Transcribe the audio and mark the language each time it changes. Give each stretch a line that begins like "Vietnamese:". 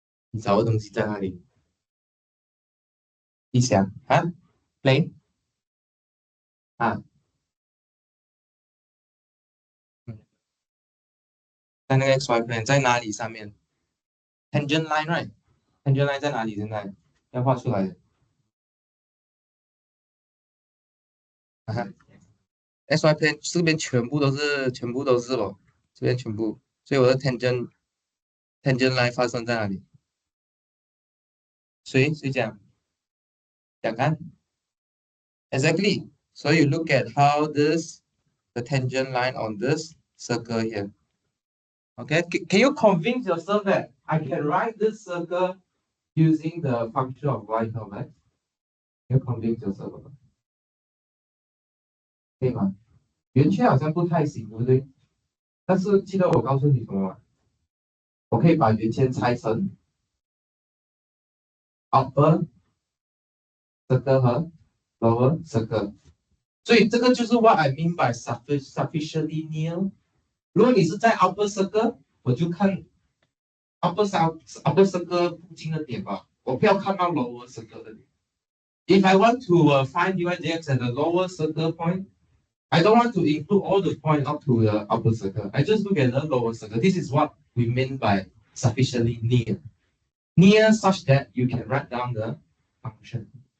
Chinese: 你找的东西在哪里？你想啊？plane 啊？在那个 xy plane 在哪里上面 ？Tangent line right？ Tangent line 在哪里？现在要画出来的。 xy plane 这边全部都是咯，这边全部，所以我的 tangent line 发生在哪里？谁讲？
Malay: Ya kan?
English: Exactly. So you look at how the tangent line on this circle here. Okay, can you convince yourself that I can write this circle using the function of y equal x? Can you convince yourself of that?
Chinese: 可以吗？圆圈好像不太行，对不对？但是记得我告诉你什么吗？我可以把圆圈拆成 upper circle 和 lower circle，所以这个就是
English: what I mean by sufficiently near。
Chinese: 如果你是在 upper circle，我就看 upper circle 附近的点吧，我不要看到 lower circle 的点。
English: If I want to find dy dx at the lower circle point, I don't want to include all the points up to the upper circle. I just look at the lower circle. This is what we mean by sufficiently near. Near such that you can write down the function.